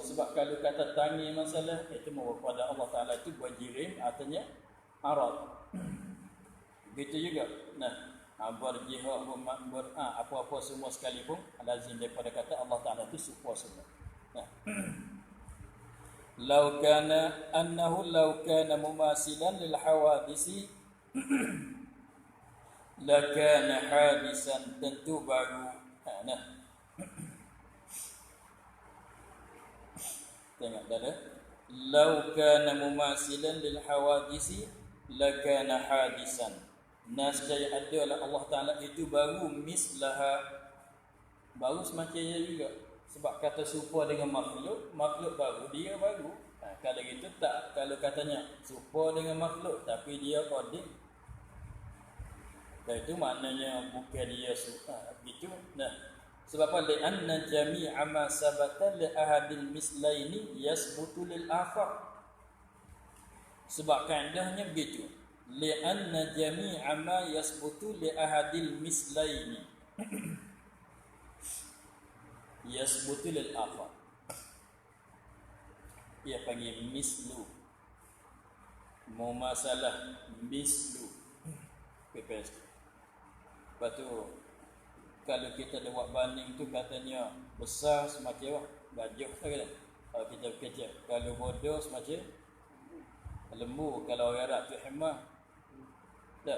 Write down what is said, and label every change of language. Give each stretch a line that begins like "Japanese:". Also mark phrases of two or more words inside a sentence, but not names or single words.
Malay: Sebab kalau kata tangi masalah, itu membawa kepada Allah Ta'ala itu berjirim, artinya arad. Begitu juga. Berjihad, apa-apa semua sekalipun lazim daripada kata Allah Ta'ala itu serupa semua.
Arabic: لو كان مماثلا للحوادث لكان حادثا,
Malay: tentu baru. Tengok dah.
Arabic: لو كان مماثلا للحوادث لكان حادثا.
Malay: Nascaya adalah Allah Ta'ala itu baru mislaha, baru semacam dia juga. Sebab kata serupa dengan makhluk baru, dia baru. Kalau gitu tak, kalau katanya serupa dengan makhluk tapi dia qadim, itu maknanya bukan dia suka gitu. Sebab apa?
Arabic: لأن جميع ما ثبت لأحد المثلين يثبت للآخر.
Malay: Sebab kaedahnya begitu.
Arabic: لأن جميع ما يثبت لأحد المثلين يثبت للآخر.
Malay: Ia panggil mislu. Mumasalah mislu. PPS. Lepas tu kalau kita ada buat banding tu katanya besar semacam gajuh kan. Kalau kita kecil, kalau bodoh semacam lembu, kalau orang Arab tu himar. Tak.